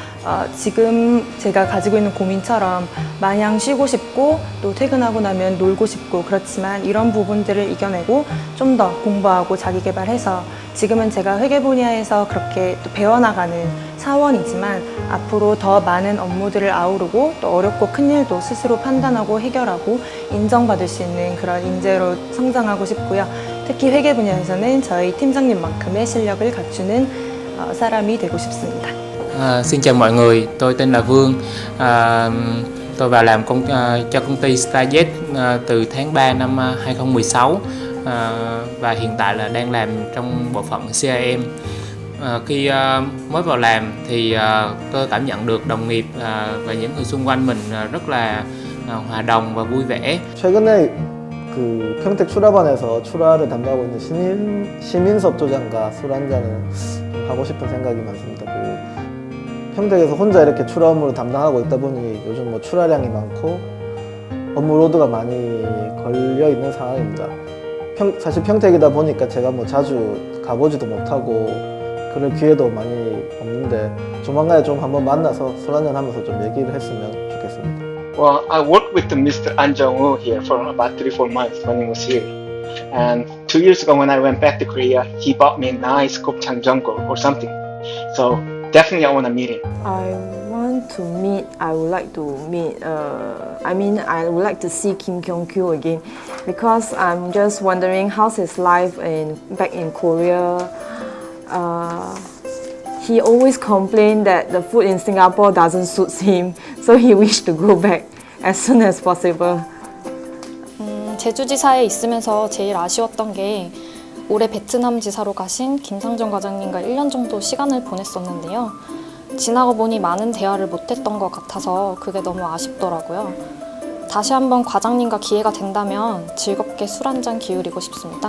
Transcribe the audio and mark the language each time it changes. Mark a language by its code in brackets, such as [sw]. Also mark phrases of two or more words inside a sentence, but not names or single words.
[ko] 지금 제가 가지고 있는 고민처럼 마냥 쉬고 싶고 또 퇴근하고 나면 놀고 싶고 그렇지만 이런 부분들을 이겨내고 좀 더 공부하고 자기 개발해서 지금은 제가 회계 분야에서 그렇게 또 배워나가는 사원이지만 앞으로 더 많은 업무들을 아우르고 또 어렵고 큰 일도 스스로 판단하고 해결하고 인정받을 수 있는 그런 인재로 성장하고 싶고요. 특히 회계 분야에서는 저희 팀장님만큼의 실력을 갖추는 사람이 되고 싶습니다. [vi] Xin chào mọi người, tôi tên là Vương. Tôi vào làm cho công ty StarJet từ tháng 3 năm 2016 và hiện tại là đang làm trong bộ phận CRM. Khi mới vào làm thì tôi cảm nhận được đồng nghiệp và những người xung quanh mình rất là hòa đồng và vui vẻ. [ko] 최근에 그 평택 출하반에서 출하를 담당하고 있는 시민섭 조장과 술 한잔을 하고 싶은 생각이 많습니다. 평택에서 혼자 이렇게 출하 업무를 담당하고 있다 보니 요즘 뭐 출하량이 많고 업무 로드가 많이 걸려 있는 상황입니다. 사실 평택이다 보니까 제가 뭐 자주 가보지도 못하고 그럴 기회도 많이 없는데 조만간에 좀 한번 만나서 술 한잔 하면서 좀 얘기를 했으면 좋겠습니다. [en] Well, I worked with Mr. An Jong-woo here for about 3-4 months when he was here. And 2 years ago when I went back to Korea, he bought me a nice [ko] 곱창 장고 [en] or something. So definitely I want to meet him. I would like to meet, I would like to see Kim Kyung-kyu again because I'm just wondering how's his life back in Korea. He always complained that the food in Singapore doesn't suit him, so he wished to go back as soon as possible. [ko] 제주지사에 있으면서 제일 아쉬웠던 게 올해 베트남 지사로 가신 김상정 과장님과 1년 정도 시간을 보냈었는데요. 지나고 보니 많은 대화를 못했던 것 같아서 그게 너무 아쉽더라고요. 다시 한번 과장님과 기회가 된다면 즐겁게 술 한잔 기울이고 싶습니다.